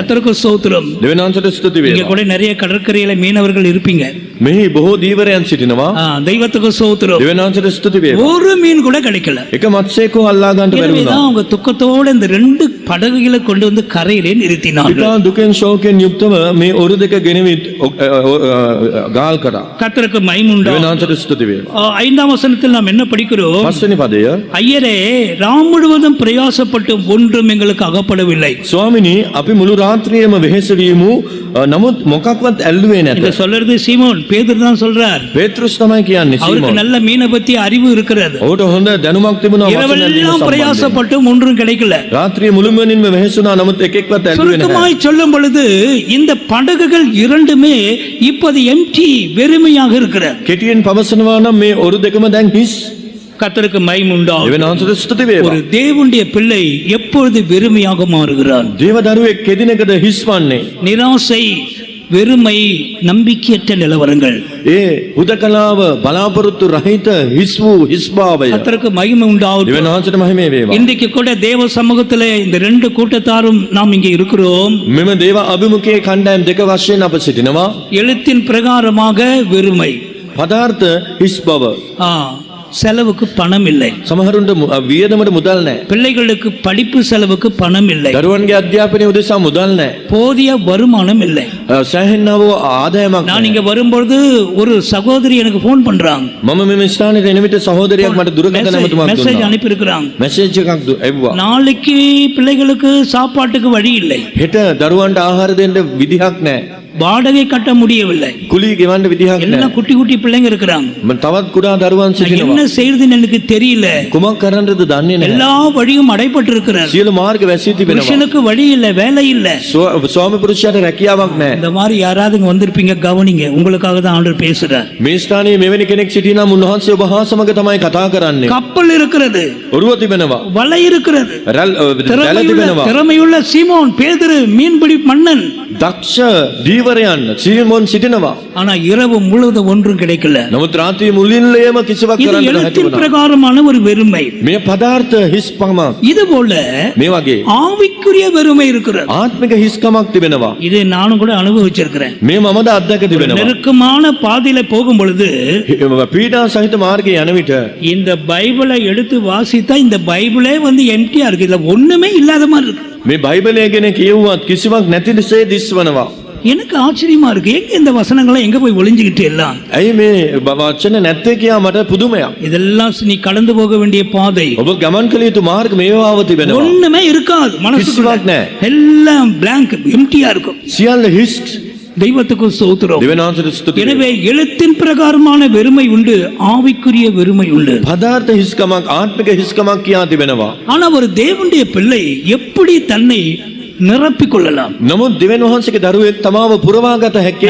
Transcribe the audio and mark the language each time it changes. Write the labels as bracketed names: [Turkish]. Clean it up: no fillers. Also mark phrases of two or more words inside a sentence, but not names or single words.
[Tamil] கர்த்தருக்கு ஸ்தோத்திரம். [Sinhala] දෙවියන් වහන්සේට ස්තුති [Tamil] இங்க [Sinhala] වේවා. [Tamil] கூட நிறைய கடற்கரையில மீனவர்கள் இருப்பீங்க. [Sinhala] මෙහි බොහෝ දීවරයන් සිටිනවා. [Tamil] தெய்வத்துக்கு ஸ்தோத்திரம். [Sinhala] දෙවියන් වහන්සේට ස්තුති වේවා. [Tamil] ஒரு மீன் கூட கிடைக்கல. [Sinhala] එක මත්ස්‍යයෙක් හෝ අල්ලා ගන්නට බැරි [Tamil] எனவேதான் [Sinhala] වුණා. [Tamil] அவங்க துக்கத்தோட இந்த 2 படகுகளை கொண்டு வந்து கரையிலே நிறுத்தினார்கள். [Sinhala] ඉතා දුකෙන් ශෝකෙන් යුක්තව මේ ඔරු දෙක ගෙනවිත් ගාල් කරා. [Tamil] கர்த்தருக்கு மகிமை [Sinhala] දෙවියන් [Tamil] உண்டாகட்டும். [Sinhala] වහන්සේට ස්තුති වේවා. [Tamil] 5ஆம் வசனத்தில் நாம் என்ன படிக்கிறோம்? [Sinhala] 5 වෙනි පදය [Tamil] ஐயரே, ராம் முழுவதும் பிரயாசப்பட்டு ஒன்றும் எங்களுக்கு அகப்படவில்லை. [Sinhala] ස්වාමිනී අපි මුළු රාත්‍රියේම වෙහෙස වීමු නමුත් මොකක්වත් ඇල්ලුවේ [Tamil] இத [Sinhala] නැත. [Tamil] சொல்றது சீமோன், பேதுரு தான் சொல்றார். [Sinhala] පේත්‍රුස් තමයි කියන්නේ [Tamil] அவருக்கு [Sinhala] සීමෝන්. [Tamil] நல்ல மீனை பத்தி அறிவு இருக்கிறது. [Sinhala] ඔහුට හොඳ දැනුමක් තිබුණා වචන ඇල්ලීම [Tamil] இரவெல்லாம் [Sinhala] සම්බන්ධයෙන්. [Tamil] பிரயாசப்பட்டும் ஒன்றும் கிடைக்கல. [Sinhala] රාත්‍රියේ මුළුමනින්ම වෙහෙසුණා නමුත් එකෙක්වත් ඇල්ලුවේ නැහැ. [Tamil] சுருக்கமாய் சொல்லும் பொழுது இந்த படகுகள் இரண்டுமே இப்போது எம்டி, வெறுமையாக இருக்கிறது. [Sinhala] කෙටියෙන් පවසනවා නම් මේ ඔරු දෙකම දැන් හිස්. [Tamil] கர்த்தருக்கு மகிமை உண்டாகும். [Sinhala] දෙවියන් වහන්සේට ස්තුති වේවා. [Tamil] ஒரு தேவனுடைய பிள்ளை எப்பொழுது வெறுமையாக மாறுகிறான்? [Sinhala] දේව දරුවෙක් කෙදිනකද හිස් වන්නේ? [Tamil] நிராசை, வெறுமை, நம்பிக்கையற்ற நிலவரங்கள். [Sinhala] ඒ හුදකලාව බලාපොරොත්තු රහිත හිස් වූ හිස් භාවය. [Tamil] கர்த்தருக்கு மகிமை உண்டாகும். [Sinhala] දෙවියන් වහන්සේට මහිමේ වේවා. [Tamil] இன்றைக்கு கூட தேவ சமூகத்திலே இந்த 2 கூட்டத்தாரும் நாம் இங்கே இருக்கிறோம். [Sinhala] මෙම දේව අභිමුඛයේ කණ්ඩායම් දෙක වශයෙන් අප සිටිනවා. [Tamil] எழுத்தின் பிரகாரமாக வெறுமை, [Sinhala] පදාර්ථ හිස් බව. [Tamil] ஆ, செலவுக்கு பணம் இல்லை. [Sinhala] සමහරුන්ට වියදමට මුදල් නැහැ. [Tamil] பிள்ளைகளுக்கு படிப்பு செலவுக்கு பணம் இல்லை. [Sinhala] දරුවන්ගේ අධ්‍යාපනය උදෙසා මුදල් නැහැ. [Tamil] போதிய வருமானம் இல்லை. [Sinhala] සෑහෙන්නා වූ ආදායමක් [Tamil] நான் [Sinhala] නැහැ. [Tamil] இங்க வரும்பொழுது ஒரு சகோதரி எனக்கு ஃபோன் பண்றாங்க. [Sinhala] මම මෙම ස්ථානයට එන විට සහෝදරයෙක් මට දුරකථන ඇමතුමක් [Tamil] மெசேஜ் [Sinhala] දුන්නා. [Tamil] அனுப்பி இருக்கிறாங்க. [Sinhala] මැසේජ් එකක් එව්වා. [Tamil] நாளைக்கு பிள்ளைகளுக்கு சாப்பாட்டுக்கு வழி இல்லை. [Sinhala] හෙට දරුවන්ට ආහාර දෙන්න විදිහක් නැහැ. [Tamil] வாடகை கட்ட முடியவில்லை. [Sinhala] කුලී ගෙවන්න විදිහක් නැහැ. [Tamil] எல்லாம் குட்டி குட்டி பிள்ளைங்க இருக்கிறாங்க. [Sinhala] තවත් කුඩා දරුවන් [Tamil] நான் [Sinhala] සිටිනවා. [Tamil] என்ன செய்யறதுன்னு எனக்கு தெரியல. [Sinhala] කුමක් කරන්නද දන්නේ නැහැ. [Tamil] எல்லா வழியும் அடைபட்டு இருக்கிறார். [Sinhala] සියලු මාර්ග වැසී තිබෙනවා. [Tamil] புருஷனுக்கு வழி இல்ல, வேலை இல்ல. [Sinhala] ස්වාමි පුරුෂයාට රැකියාවක් නැහැ. [Tamil] இந்த மாதிரி யாராவது இங்க வந்திருப்பீங்க, கவனிங்க. உங்களுக்காக தான் ஆண்டவர் பேசுறார். [Sinhala] මේ ස්ථානයේ මෙවැනි කෙනෙක් සිටිනම් උන්වහන්සේ ඔබ හා සමග තමයි කතා කරන්නේ. [Tamil] கப்பல் இருக்கிறது, [Sinhala] ඔරුව තිබෙනවා. [Tamil] வலை இருக்கிறது, [Sinhala] රැළ තිබෙනවා. [Tamil] திறமையுள்ள சீமோன் பேதுரு மீன்பிடி மன்னன். [Sinhala] දක්ෂ දීවරයන් සීමෝන් සිටිනවා. [Tamil] ஆனா இரவு முழுவதும் ஒன்றும் கிடைக்கல. [Sinhala] නමුත් රාත්‍රී මුලින්ලයම කිසිවක් [Tamil] இது [Sinhala] කරන්න [Tamil] எழுத்தின் [Sinhala] බැහැ. [Tamil] பிரகாரமான ஒரு வெறுமை. [Sinhala] මේ පදාර්ථ හිස්කමක්. [Tamil] இது போல [Sinhala] මේ වගේ [Tamil] ஆவிக்குரிய வெறுமை இருக்கிறது. [Sinhala] ආත්මික හිස්කමක් තිබෙනවා. [Tamil] இது நானும் கூட அனுபவிச்சிருக்கிறேன். [Sinhala] මේ මමද අත්දැක තිබෙනවා. [Tamil] நெருக்கமான பாதையில போகும் பொழுது [Sinhala] පීඩා සහිත මාර්ගයේ යන විට [Tamil] இந்த பைபிளை எடுத்து வாசித்தா இந்த பைபிளே வந்து எம்டியா இருக்கு. இதுல ஒண்ணுமே இல்லாத மாதிரி இருக்கு. [Sinhala] මේ බයිබලය ගැන කියවුවත් කිසිවක් නැති දෙසේ දිස්වනවා. [Tamil] எனக்கு ஆச்சரியமா இருக்கு. எங்க இந்த வசனங்களை எங்க போய் ஒளிஞ்சுக்கிட்டு எல்லாம்? [Sinhala] ඇයි මේ වචන නැත්තේ කියා මට පුදුමයක්. [Tamil] இதெல்லாம் நீ கடந்து போக வேண்டிய பாதை. [Sinhala] ඔබ ගමන් කළ යුතු මාර්ග මේවාව තිබෙනවා. [Tamil] ஒண்ணுமே இருக்காது மனசுக்குள்ள. [Sinhala] කිසිවක් නැහැ. [Tamil] எல்லாம் blank எம்டியா இருக்கும். [Sinhala] සියල්ල හිස්. [Tamil] தெய்வத்துக்கு ஸ்தோத்திரம். [Sinhala] දෙවනාන්සට ස්තුති. [Tamil] எனவே எழுத்தின் பிரகாரமான வெறுமை உண்டு, ஆவிக்குரிய வெறுமை உண்டு. [Sinhala] පදාර්ථ හිස්කමක් ආත්මික හිස්කමක් කියා තිබෙනවා. [Tamil] ஆனா ஒரு தேவனுடைய பிள்ளை எப்படி தன்னை நிரப்பிக் கொள்ளலாம்? [Sinhala] නමුත් දෙවියන් වහන්සේගේ දරුවෙක් තමාව පුරවාගත හැකි